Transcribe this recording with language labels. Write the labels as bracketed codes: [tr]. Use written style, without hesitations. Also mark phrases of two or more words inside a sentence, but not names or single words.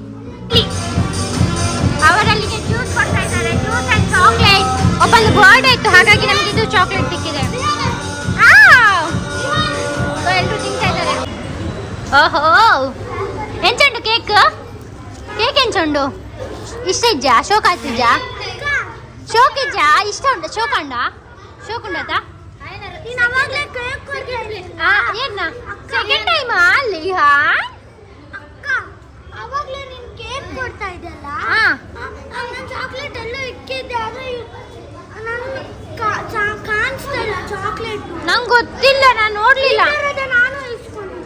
[kn] ಅವರಲ್ಲಿಗೆ ಜ್ಯೂಸ್ ಕೊಡ್ತಾ ಇದ್ದಾರೆ, [en] juice and chocolate. [kn] ಒಬ್ಬಂದು ಬರ್ಡ್ ಇತ್ತು, ಹಾಗಾಗಿ ನಮಗೆ ಇದು ಚಾಕ್ಲೇಟ್ ಸಿಕ್ಕಿದೆ. ಎಲ್ಲರೂ ತಿಂತಾ ಇದ್ದಾರೆ. ಓಹೋ, [tcy] ಎಂಚುಂಡು ಕೇಕ್? ಕೇಕ್ ಎಂಚುಂಡು? ಇಷ್ಟ ಇಜ್ಜಾ? ಶೋಕ್ ಆಯ್ತಿಜ್ಜಾ? ಶೋಕ್ ಇಜ್ಜಾ? ಇಷ್ಟ ಉಂಟ? ಶೋಕ್ ಅಂಡ? ಶೋಕ್ ಉಂಡತಾ? [kn] ಏನ [en] second time [kn] ಅಲ್ಲಿ ಅವಾಗ್ಲೇ ನೀನ್ ಕೇಕ್ ಕೊಡ್ತಾ ಇದೆಯಲ್ಲ, ನಾನು ಚಾಕ್ಲೇಟ್ ಎಲ್ಲ ಇಕ್ಕಿದ್ದೆ, ಆದ್ರೆ ನಾನು ಕಾಣಿಸ್ತಾ ಇಲ್ಲ ಚಾಕ್ಲೇಟ್. ನಂಗೆ ಗೊತ್ತಿಲ್ಲ, ನಾನು ನೋಡ್ಲಿಲ್ಲ. ನಾನು ಇಸ್ಕೊಂಡಿದ್ದೆ